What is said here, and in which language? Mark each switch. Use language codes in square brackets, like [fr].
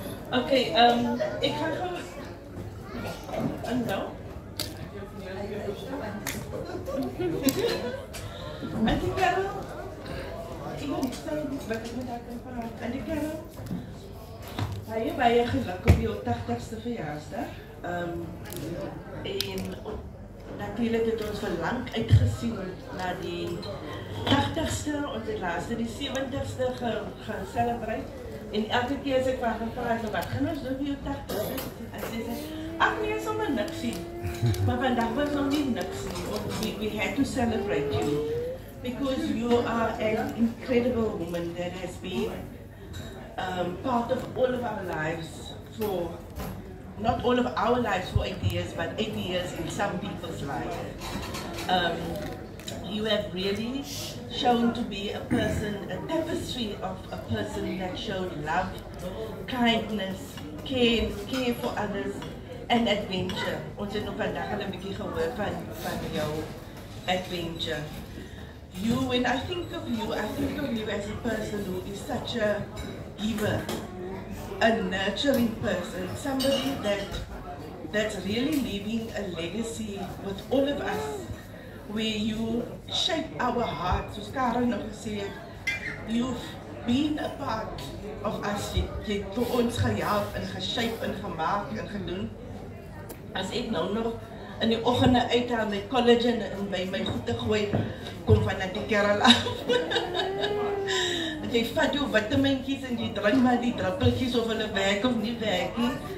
[af] Okay, ek gaan gou nou. En die Karel, ek wil nie sê wat ek met haar kan praat. En die Karel, baie geluk op jou 80ste verjaarsdag. En natuurlijk het ons verlang uitgesien na die 80ste, ons het laatste die 70ste gaan celebrate. En elke keer as ek van gevraag, wat gaan ons doen vir jou 80ste? En sy sê, ach nee, sommer niks sien. Maar vandag was nog nie niks nie. [en] We had to celebrate you. Because you are an incredible woman that has been part of all of our lives for, not all of our lives for 8 years, but 8 years in some people's lives. You have really shown to be a person, a tapestry of a person that showed love, kindness, care for others, and adventure. [af] Ons het nog vandag al 'n bietjie gehoor van jou adventure. [en] You, when I think of you as a person who is such a giver, a nurturing person, somebody that's really leaving a legacy with all of us, where you shape our hearts. [af] Soos Karel nou gesê het, [en] you've been a part of us. [af] Jy het vir ons gehelp en geshape en gemaak en gedoen. As ek nou nog in die oggende uithaal my collagen en by my goede gooi, kom van die Karel af. Jy vat jou vitamintjies en jy drink maar die druppeltjies of hulle werk of nie werk nie.